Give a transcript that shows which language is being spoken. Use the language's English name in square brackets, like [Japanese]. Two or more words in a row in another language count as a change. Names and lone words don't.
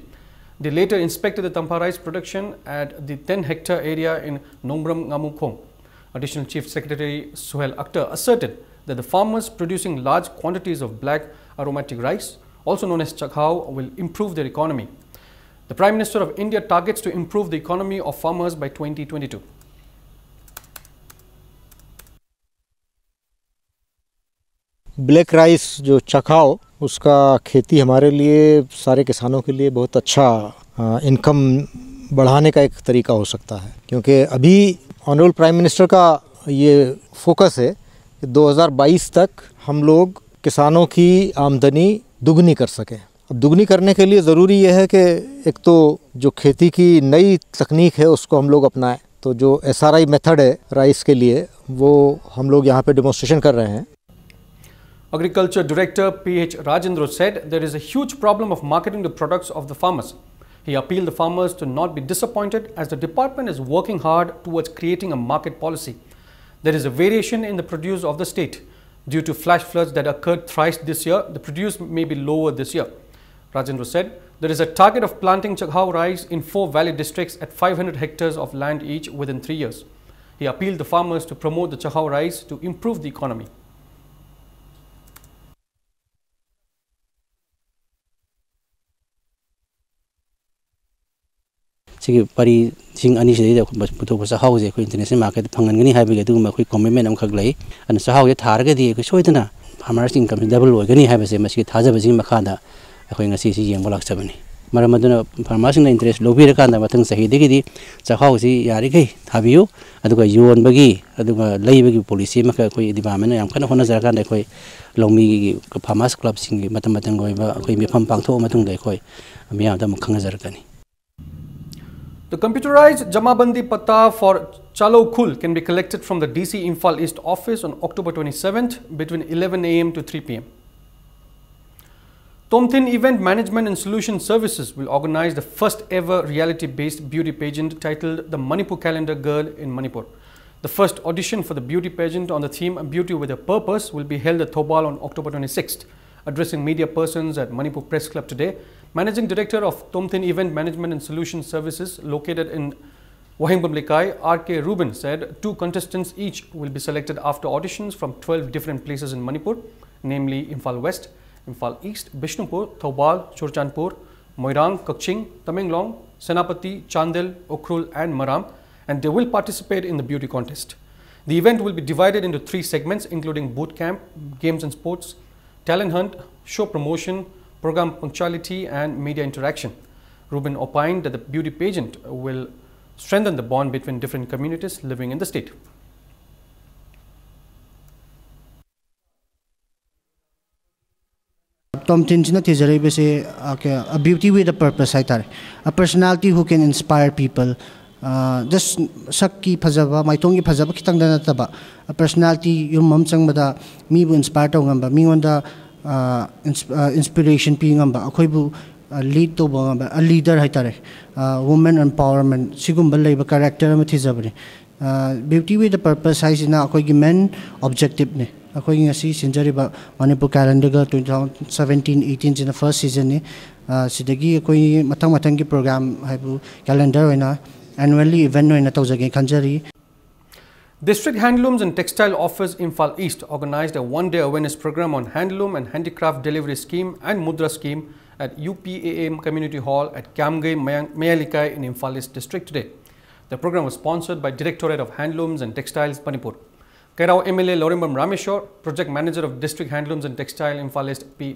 [English] They later inspected the Tampa rice production at the 10-hectare area in Nombram Ngamukhong. Additional Chief Secretary Suhail Akhtar asserted that the farmers producing large quantities of black aromatic rice, also known as chakhao, will improve their economy. The Prime Minister of India targets to improve the economy of farmers by 2022. black rice [Hindi] जो चखाओ उसका खेती हमारे लिए सारे किसानों के लिए बहुत अच्छा इनकम बढ़ाने का एक तरीका हो सकता है, क्योंकि अभी [English] honourable prime minister [Hindi] का ये फोकस है कि 2022 तक हम लोग किसानों की आमदनी दुगनी कर सकें। अब दुगनी करने के लिए ज़रूरी यह है कि एक तो जो खेती की नई तकनीक है उसको हम लोग अपनाएं। तो जो SRI मेथड है राइस के लिए वो हम लोग यहाँ पे डेमोन्स्ट्रेशन कर रहे हैं। [English] Agriculture Director P.H. Rajendra said there is a huge problem of marketing the products of the farmers. He appealed the farmers to not be disappointed as the department is working hard towards creating a market policy. There is a variation in the produce of the state. Due to flash floods that occurred thrice this year, the produce may be lower this year. Rajendra said there is a target of planting chakhao rice in 4 valley districts at 500 hectares of land each within 3 years. He appealed the farmers to promote the chakhao rice to improve the economy. [Manipuri] Pari sing ani sida da puto sa hause ko [English] international market [Manipuri] phangan gani haibe ge du ma khoi commitment am khak lai an sa hause thar ga di ko soidana [English] farmers income double [Manipuri] oi gani haibe se masi thaja ba jing makha da khoi ngasi si yeng bolak sabani maram aduna farmers na interest lobi ra kan da mathang sahi de gi di sa hause yari gai thabiu aduga yon bagi aduga lei bagi policy ma khoi department yam kana hona jar kan da khoi longmi gi [English] farmers club [Manipuri] sing gi matam matang goi ba khoi mi pham pang tho matung dai khoi amya da khang jar kani. [English] The computerized Jamabandi Pata for Chalo Khul can be collected from the DC Imphal East office on October 27th between 11 AM to 3 PM. Tomthin Event Management and Solution Services will organize the first ever reality-based beauty pageant titled The Manipur Calendar Girl in Manipur. The first audition for the beauty pageant on the theme Beauty with a Purpose will be held at Thobal on October 26th. Addressing media persons at Manipur Press Club today, Managing Director of Tomthin Event Management and Solution Services located in Wahingbam Likai, R.K. Rubin said 2 contestants each will be selected after auditions from 12 different places in Manipur, namely Imphal West, Imphal East, Bishnupur, Thobal, Churchandpur, Moirang, Kakching, Tamenglong, Senapati, Chandel, Ukhrul and Maram, and they will participate in the beauty contest. The event will be divided into 3 segments including boot camp, games and sports, talent hunt, show promotion, program punctuality and media interaction. Rubin opined that the beauty pageant will strengthen the bond between different communities living in the state. Tomthin [Manipuri] china tizare se [English] a beauty with a purpose a personality who can inspire people. [Manipuri] Just sakki phajaba maitongi phajaba kitang dana taba [English] a personality [Manipuri] yung mamchang bada mi bu inspire to ngamba mi wanda inspiration pi ngamba akhoi bu lead to ngamba [English] a leader [Manipuri] haitare [English] women empowerment [Manipuri] sigum balai ba character ma thijabri [English] beauty with a purpose [Manipuri] haisina akhoi gi [English] main objective [Manipuri] ne akhoi ngasi sinjari ba Manipur calendar ga 2017-18 [English] in the first season [Manipuri] ne sidagi akhoi matang gi program haibu calendar hoina annually event hoina tawjage khanjari. [English] District Handlooms and Textile Office Imphal East organized a one-day awareness program on handloom and handicraft delivery scheme and mudra scheme at UPAM Community Hall at Kamgai Mayalikai in Imphal East District today. The program was sponsored by Directorate of Handlooms and Textiles Manipur. Kairao MLA Lorimbam Rameshwar, Project Manager of District Handlooms and Textile Imphal East P.